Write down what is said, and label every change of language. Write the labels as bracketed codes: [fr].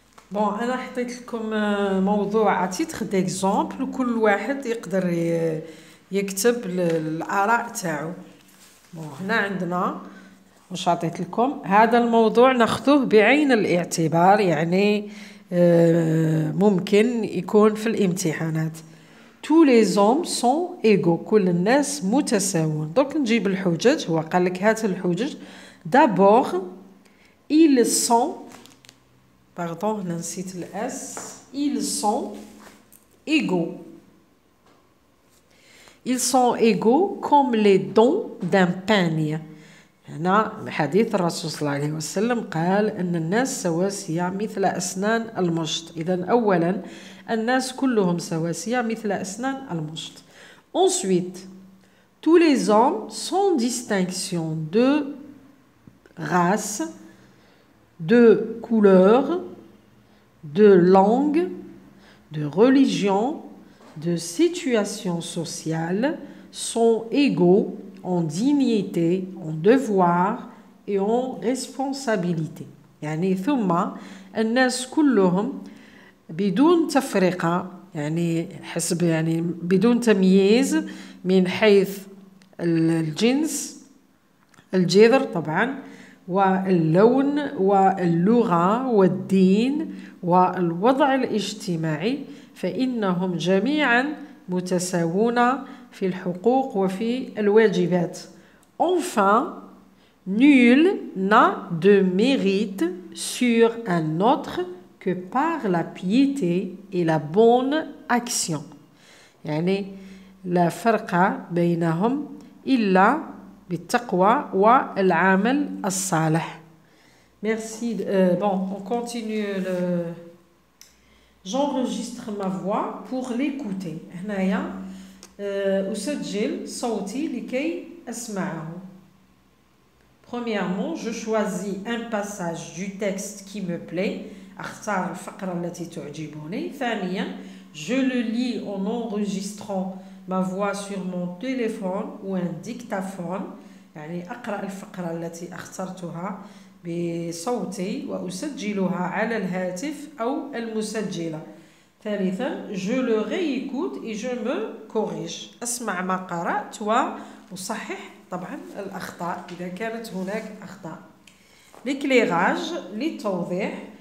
[ar] بون أنا حطيت لكم موضوع تيتر ديكزامبل وكل واحد يقدر يكتب الآراء تاعو. بون هنا عندنا واش عطيت لكم هذا الموضوع ناخذوه بعين الاعتبار يعني ممكن يكون في الامتحانات. [fr] Tous les hommes sont égaux [ar] كل الناس متساوون. دونك نجيب الحجج. هو قال لك هات الحجج. [fr] D'abord ils sont pardon [ar] نسيت الاس [fr] ils sont égaux. Ils sont égaux comme les dents d'un peigne. [ar] هنا حديث الرسول صلى الله عليه وسلم قال أن الناس سواسية مثل أسنان المشط. إذن أولا الناس كلهم سواسية مثل أسنان المشط. [fr] Ensuite, tous les hommes sans distinction de race, de couleur, de langue, de religion, de situation sociale sont égaux en dignité, en devoir et en responsabilité. [ar] يعني ثم الناس كلهم بدون تفرقة يعني حسب يعني بدون تمييز من حيث الجنس الجذر طبعا واللون واللغة والدين والوضع الاجتماعي فإنهم جميعا متساوون في الحقوق وفي الواجبات. [fr] Enfin, nul n'a de mérite sur un autre que par la piété et la bonne action. [ar] يعني لا فرق بينهم إلا بالتقوى والعمل الصالح. [fr] Merci. Bon, on continue J'enregistre ma voix pour l'écouter. [ar] هنايا أسجل صوتي لكي أسمعه. [fr] Premièrement, je choisis un passage du texte qui me plaît. [ar] أختار الفقرة التي تعجبني. ثانيا, [fr] je le lis en enregistrant ma voix sur mon téléphone ou un dictaphone. [ar] يعني أقرأ الفقرة التي اخترتها بصوتي وأسجلها على الهاتف أو المسجلة. ثالثا, [fr] je le réécoute et je me corrige. [ar] أسمع ما قرأت وأصحح طبعا الأخطاء إذا كانت هناك أخطاء. [fr] L'éclairage, [ar] للتوضيح.